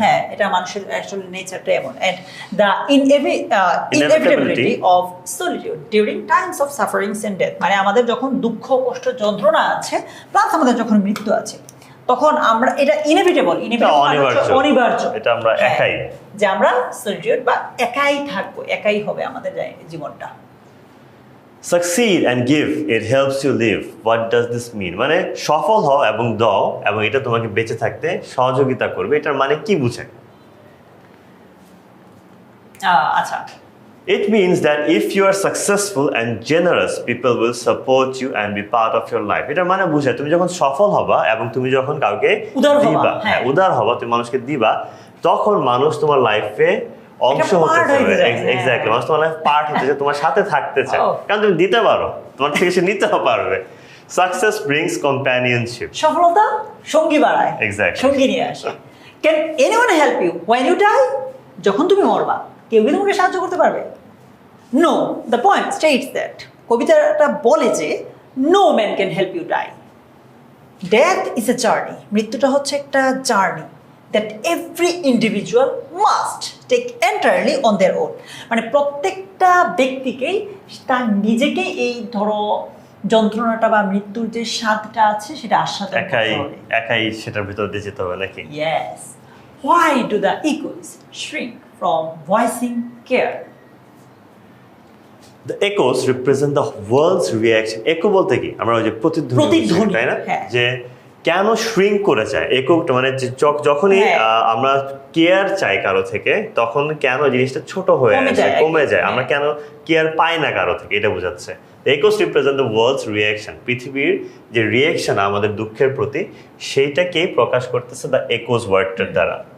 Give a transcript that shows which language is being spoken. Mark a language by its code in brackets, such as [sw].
[bn] হ্যাঁ, এটা মানুষের অ্যাকচুয়ালি নেচারটা এমন। [en] And the inevitability of solitude during times of sufferings and death, [bn] মানে আমাদের যখন দুঃখ কষ্ট যন্ত্রণা আছে প্লাস আমাদের যখন মৃত্যু আছে তখন আমরা এটা ইনএভিটেবল অনিবার্য এটা আমরা একাই যে আমরা সলিটিউড বা একাই থাকবো, একাই হবে আমাদের জীবনটা। [en] succeed and give, it helps you live. What does this mean? [bn] মানে সফল হও এবং দাও এবং এটা তোমাকে বেঁচে থাকতে সহযোগিতা করবে, এটার মানে কি বোঝায়? আচ্ছা, [en] it means that if you are successful and generous, people will support you and be part of your life. [bn] এটার মানে বোঝায় তুমি যখন সফল হবা এবং তুমি যখন কাউকে দিবা, হ্যাঁ উদার হবা, তুমি মানুষকে দিবা, তখন মানুষ তোমার লাইফে অংশ হতে চাবে। এক্স্যাক্টলি, মানুষ তোমার লাইফ পার্ট হতে চায়, তোমার সাথে থাকতে চায়, কারণ তুমি দিতে পারো, তোমার থেকে সে নিতেও পারবে। [en] success brings companionship, [bn] সফলতা সঙ্গী বাড়ায়, এক্স্যাক্টলি সঙ্গী নিয়ে আসে। [en] Can anyone help you when you die? [bn] যখন তুমি মরবা কেউ কি তোমাকে সাহায্য করতে পারবে? [en] no, the point states that, [bn] কবিতাটা বলে যে [en] No man can help you die. Death is a journey, [bn] মৃত্যুটা হচ্ছে একটা journey [en] that every individual must take entirely on their own, [bn] মানে প্রত্যেকটা ব্যক্তিকেই তার নিজেকে এই ধরো যন্ত্রণাটা বা মৃত্যুর যে স্বাদটা আছে সেটা আস্বাদন করতে হবে, একাই সেটার ভিতর দিয়ে যেতে হবে নাকি? [en] Yes. Why do the echoes shrink from voicing care? The echoes represent the world's reaction. [bn] Echo বলতে কি? আমরা ওই যে প্রতিধ্বনি, তাই না? যে কেন শ্রিঙ্ক করে চায় এককটা, মানে যখনই আমরা কেয়ার চাই কারো থেকে তখন কেন জিনিসটা ছোট হয়ে আসে, কমে যায়, আমরা কেন কেয়ার পাই না কারো থেকে, এটা বোঝাচ্ছে। [en] echoes represent the world's reaction, [bn] পৃথিবীর যে রিয়াকশন আমাদের দুঃখের প্রতি সেইটাকেই প্রকাশ করতেছে দ্য একোস ওয়ার্ডটার দ্বারা।